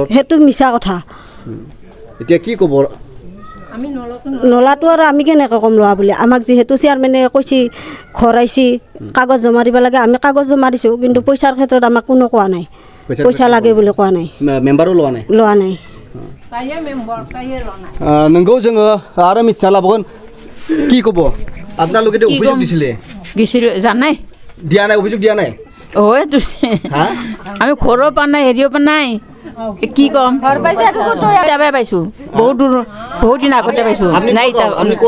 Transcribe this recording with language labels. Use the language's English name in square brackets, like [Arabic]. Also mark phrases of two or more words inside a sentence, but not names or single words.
[Assamese] সেইটো মিছা কথা এতিয়া কি ক'ব আমি নলাটো আৰু আমি কেনেকৈ কম লোৱা বুলি আমাক যিহেতু চেয়াৰমেনে কৈছে ঘৰ আহিছে কাগজ জমা দিব লাগে আমি কাগজ জমা দিছোঁ কিন্তু পইচাৰ ক্ষেত্ৰত আমাক কোনো কোৱা নাই পইচা লাগে বুলি কোৱা নাই মেম্বাৰো লোৱা নাই [Bodo] नंगौ जोङो आरो मिथिना लाबोगोन [Assamese] কি ক'ব আপোনালোকে অভিযোগ দিছিলে জানাই দিয়া নাই অভিযোগ দিয়া নাই ওই তুছে আমি ঘৰো পা নাই হেৰিও পা নাই কি কম ঘৰ পাইছে যাবে পাইছোঁ বহুত দিন আগতে পাইছোঁ নাই আপনি ক'ৰ